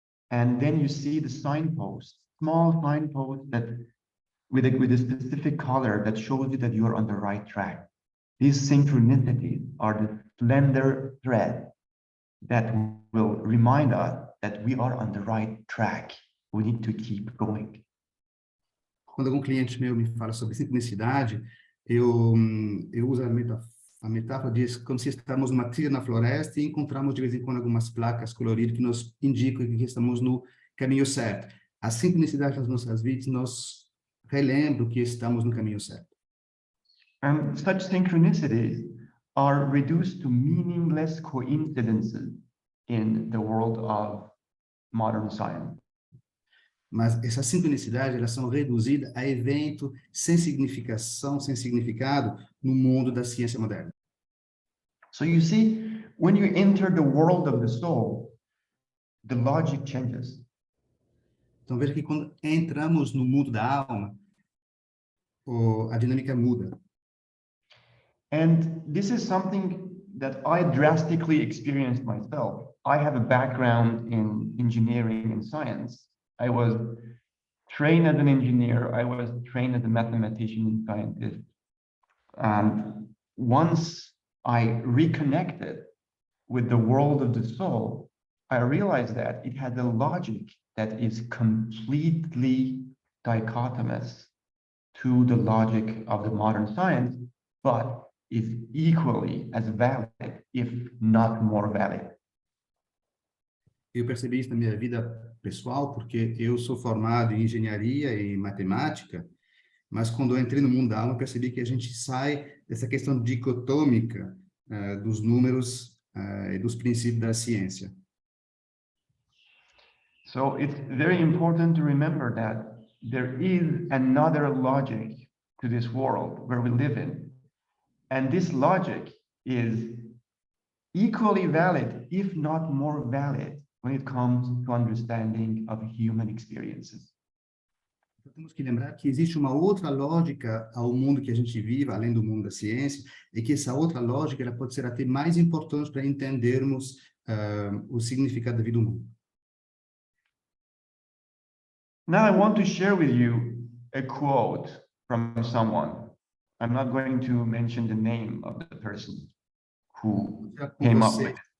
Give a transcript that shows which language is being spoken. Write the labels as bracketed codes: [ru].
[en] And then you see the signpost, small signpost that with a specific color that shows you that you are on the right track. These synchronicities are the slender thread that will remind us that we are on the right track. We need to keep going. [pt] Quando algum cliente meu me fala sobre sincronicidade, eu uso a A metáfora diz como se estamos numa trilha na floresta e encontramos de vez em quando algumas placas coloridas que nos indicam que estamos no caminho certo. A sincronicidade das nossas vidas nos relembra que estamos no caminho certo. [en] And such synchronicities are reduced to meaningless coincidences in the world of modern science. [pt] Mas essas sincronicidades, elas são reduzidas a evento sem significação, sem significado no mundo da ciência moderna. [en] So you see, when you enter the world of the soul, the logic changes. [pt] Então veja que quando entramos no mundo da alma, a dinâmica muda. [en] And this is something that I drastically experienced myself. I have a background in engineering and science. I was trained as an engineer. I was trained as a mathematician and scientist. And once I reconnected with the world of the soul, I realized that it has a logic that is completely dichotomous to the logic of the modern science, but is equally as valid, if not more valid. [pt] Eu percebi isso na minha vida pessoal, porque eu sou formado em engenharia e matemática, mas quando eu entrei no mundo da alma, eu percebi que a gente sai dessa questão dicotômica dos números e dos princípios da ciência. [en] So it's very important to remember that there is another logic to this world where we live in. And this logic is equally valid, if not more valid, when it comes to understanding of human experiences. [pt] Então, temos que lembrar que existe uma outra lógica ao mundo que a gente vive, além do mundo da ciência, e que essa outra lógica ela pode ser até mais importante para entendermos o significado da vida humana. [en] Now I want to share with you a quote from someone. I'm not going to mention the name of the person who came up with it.